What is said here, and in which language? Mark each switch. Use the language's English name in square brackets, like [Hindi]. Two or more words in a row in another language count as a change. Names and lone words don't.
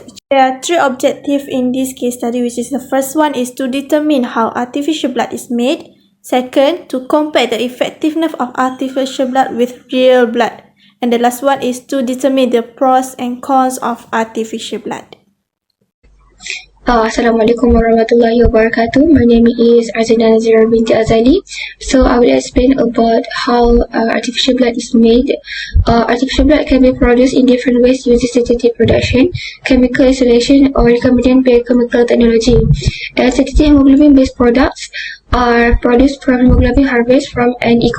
[English] There are three objectives in this case study, which is the first one is to determine how artificial blood is made. Second, to compare the effectiveness of artificial blood with real blood. And the last one is to determine the pros and cons of artificial blood. [Arabic] السلام عليكم ورحمة الله وبركاته. [English] My name is Azina Nazira binti Azali. So I will explain about how artificial blood is made. Artificial blood can be produced in different ways using synthetic production, chemical isolation, or recombinant biochemical technology. Synthetic hemoglobin-based products are produced from hemoglobin harvest from an E.